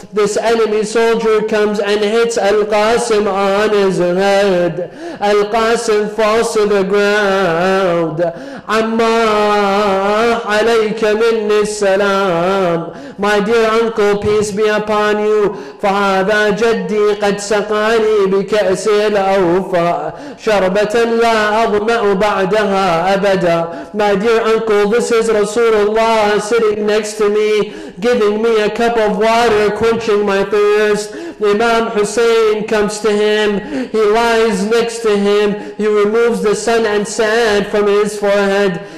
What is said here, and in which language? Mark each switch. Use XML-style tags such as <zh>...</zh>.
<en>This enemy soldier comes and hits Al-Qasim on his head. Al-Qasim falls to the ground.</en> <ar>Amma alayka minni salam.</ar> <en>My dear uncle, peace be upon you.</en> <ar>فهذا جدي قد سقاني بكأس الأوفى شربة لا أظمأ بعدها أبدا.</ar> <en>My dear uncle, this is Rasulullah sitting next to me, giving me a cup of water, quenching my thirst. Imam Hussein comes to him. He lies next to him. He removes the sun and sand from his forehead.</en>